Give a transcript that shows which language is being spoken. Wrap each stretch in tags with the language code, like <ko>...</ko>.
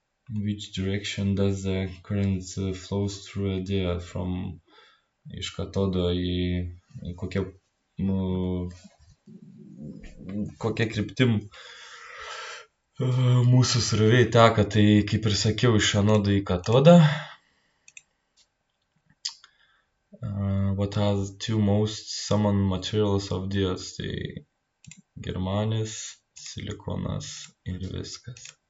<en>Which direction does the current flows through a diode from</en> <lt>iš katodo į kokia kryptim mūsų srovė teka. Tai kaip ir sakiau, iš anodo į katodą.</lt> <en>What are the two most common materials of diodes?</en> <lt>Tai germanis, silikonas ir viskas.</lt>